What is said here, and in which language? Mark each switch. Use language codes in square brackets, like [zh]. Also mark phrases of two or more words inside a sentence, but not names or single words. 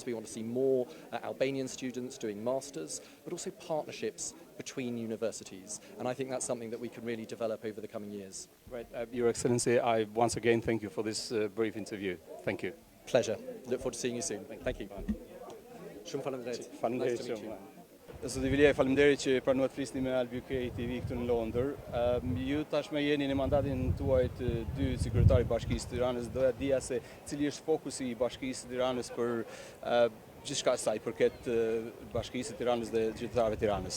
[en] We want to see more Albanian students doing masters, but also partnerships between universities. And I think that's something that we can really develop over the coming years. Right. Your Excellency, I once again thank you for this brief interview. Thank you. Pleasure. Look forward to seeing you soon. Thank you. [sq] Shumë faleminderit. Faleminderit shumë. Zoti Vilaj, faleminderit që pranuat flisni me Albania TV këtu në Londër. Ju tashmë jeni në mandatin tuaj të dy sekretari i Bashkisë së Tiranës. Doja dija se cili është fokusi i Bashkisë së Tiranës për gjithçka sa i përket Bashkisë së Tiranës dhe qytetarëve të Tiranës.